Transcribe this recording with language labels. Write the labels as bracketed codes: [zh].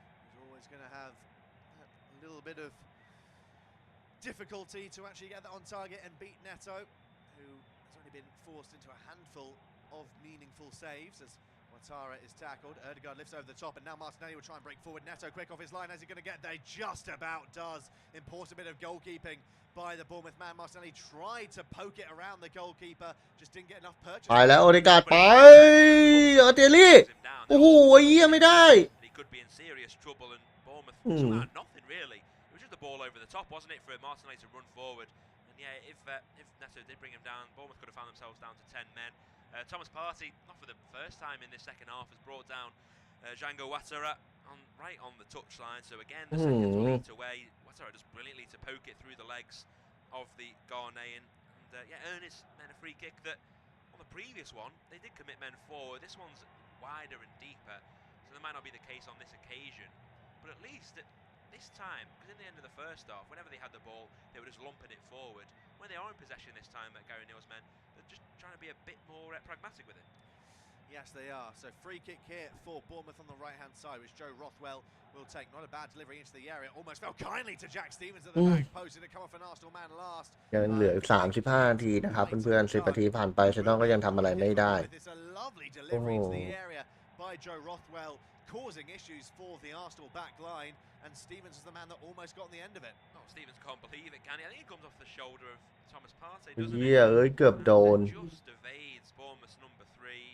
[en] He's always going to have a little bit of difficulty to actually get that on target and beat Neto, who has only been forced into a handful of meaningful saves as Ouattara is tackled. Ødegaard lifts over the top, and now Martinelli will try and break forward. Neto quick off his line. How's he going to get there? Just about does. Important bit of goalkeeping by the Bournemouth man. Martinelli tried to poke it around the goalkeeper, just didn't get enough purchase. [th] ไปแล้วโอเดการ์ดไปเตลลี่โอ้โหเหี้ยไม่ได้ [en] He could be in serious trouble, and Bournemouth had nothing really. It was just the ball over the top, wasn't it, for Martinelli to run forward? And yeah, if Neto did bring him down, Bournemouth could have found themselves down to 10 men. Thomas Partey, not for the first time in this second half, has brought down Django Ouattara right on the touchline. So again, the second lead away. Ouattara does brilliantly to poke it through the legs of the Ghanaian. And yeah, Ernest then a free kick that on the previous one they did commit men forward. This one's wider and deeper, so that might not be the case on this occasion. But at least at this time, because in the end of the first half, whenever they had the ball, they were just lumping it forward. When they are in possession this time, Gary Neal's men, they're just trying to be a bit more pragmatic with it. Yes, they are. So free kick here for Bournemouth on the right-hand side, which Joe Rothwell will take. Not a bad delivery into the area. Almost fell kindly to Jack Stevens at the back post. Did it come off an Arsenal man last? [th] ยังเหลืออีก35 นาทีนะครับเพื่อนๆ10 นาทีผ่านไปเซนอนก็ยังทำอะไรไม่ได้ [en] It's a lovely delivery into the area by Joe Rothwell, causing issues for the Arsenal back line. And Stevens was the man that almost got on the end of it. Oh, Stevens can't believe it, can he? I think it comes off the shoulder of Thomas Partey, doesn't [th] เหี้ย [en] it? [th] เกือบโดน [en] Just evades Bournemouth's number 3.